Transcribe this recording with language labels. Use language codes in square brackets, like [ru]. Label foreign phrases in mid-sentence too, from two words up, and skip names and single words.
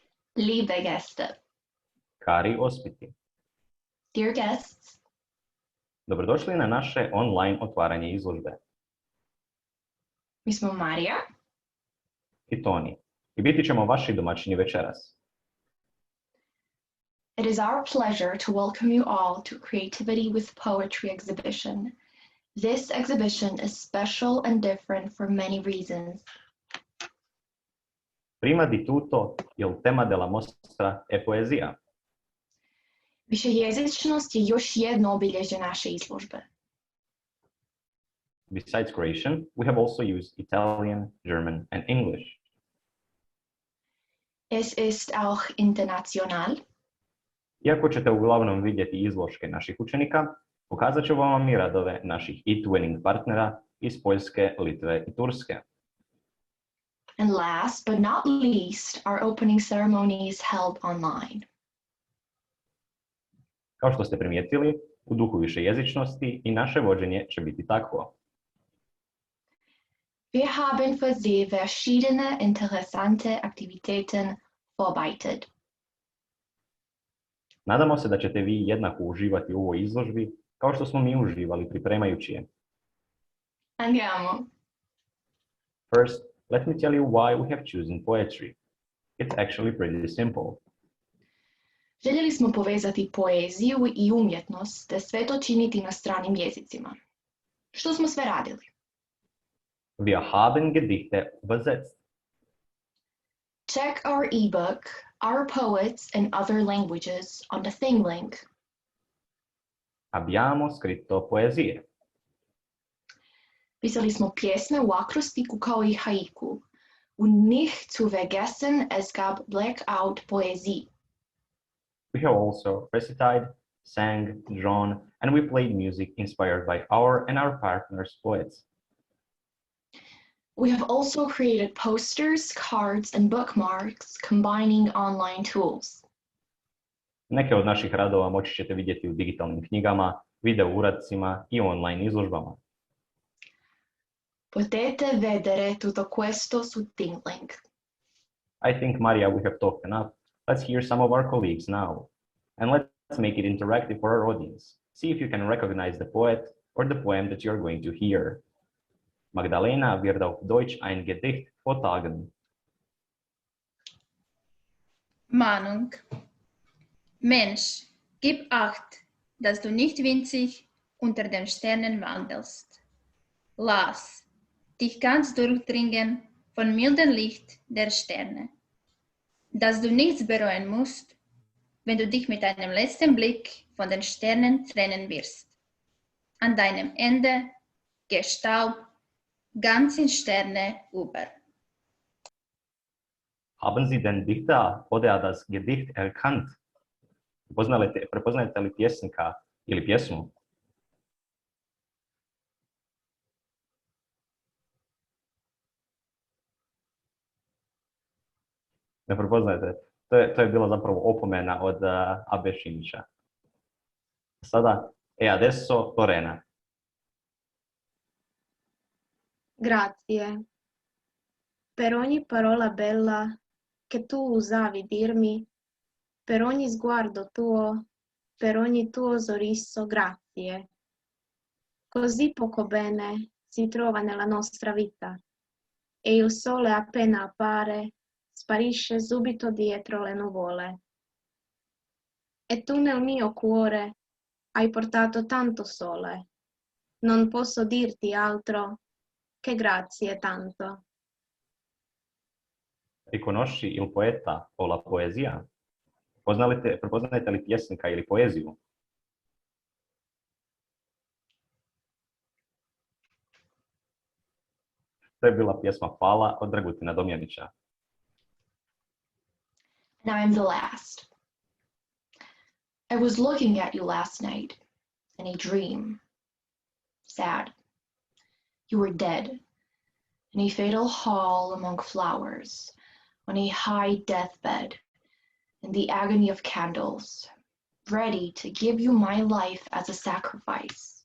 [de] Liebe Gäste, [it] Cari ospiti, [en] dear guests, [hr] dobrodošli na naše online otvaranje izložbe. mi smo Marija I Toni. I biti ćemo vaši domaćini večeras. [en] It is our pleasure to welcome you all to Creativity with Poetry exhibition. This exhibition is special and different for many reasons. [it] Prima di tutto, il tema della mostra è poesia. [hr] Višejezičnost je još jedno obilježje naše izložbe. [en] Besides Croatian, we have also used Italian, German, and English. [de] Es ist auch international. [hr] Iako ćete uglavnom vidjeti izložke naših učenika, pokazat ću vam i radove naših e-twinning partnera iz Poljske, Litve i Turske. [en] And last but not least, our opening ceremony is held online. [hr] Kao što ste primijetili, u duhu višejezičnosti i naše vođenje će biti takvo. [de] Wir haben für Sie verschiedene interessante Aktivitäten vorbereitet. [hr] Nadamo se da ćete vi jednako uživati u ovoj izložbi kao što smo mi uživali pripremajući je. [it] Andiamo. [en] First, let me tell you why we have chosen poetry. It's actually pretty simple. [hr] Željeli smo povezati poeziju i umjetnost, te sve to činiti na stranim jezicima. Što smo sve radili? [de] Wir haben Gedichte übersetzt. [en] Check our ebook, Our Poets and Other Languages on the thing link. [it] Abbiamo scritto poesie. [hr] Pisali smo pjesme u akrostiku kao i haiku. [de] Und nicht zu vergessen, es gab Blackout Poesie. [en] We have also recited, sang, drawn, and we played music inspired by our and our partners' poets. We have also created posters, cards, and bookmarks combining online tools. Neke od naših radova moći ćete vidjeti u digitalnim knjigama, video uradcima i online izložbama. Potete vedere tutto questo su ThinkLink. I think, Maria, we have talked enough. Let's hear some of our colleagues now. And let's make it interactive for our audience. See if you can recognize the poet or the poem that you're going to hear. [de] Magdalena wird auf Deutsch ein Gedicht vortragen. Mahnung. Mensch, gib acht, dass du nicht winzig unter den Sternen wandelst. Lass dich ganz durchdringen von mildem Licht der Sterne. Dass du nichts bereuen musst, wenn du dich mit einem letzten Blick von den Sternen trennen wirst. An deinem Ende Gestaub ganz in Sterne über. Haben Sie den Dichter oder das Gedicht erkannt? [hr] Prepoznajete li pjesnika ili pjesmu? Ne prepoznajete. To je bila zapravo opomena od Abe Šimića. Sada, [it] adesso Lorena. Grazie. Per ogni parola bella che tu usavi dirmi, per ogni sguardo tuo, per ogni tuo sorriso, grazie. Così poco bene si trova nella nostra vita e il sole appena appare sparisce subito dietro le nuvole. E tu nel mio cuore hai portato tanto sole, non posso dirti altro che grazie tanto. Riconosci il poeta o la poezija? [hr] Prepoznajete li pjesnika ili poeziju? To je bila pjesma Fala od Dragutina Domjanića. [en] Now I'm the last. I was looking at you last night in a dream. Sad. You were dead in a fatal hall among flowers, on a high deathbed, in the agony of candles, ready to give you my life as a sacrifice.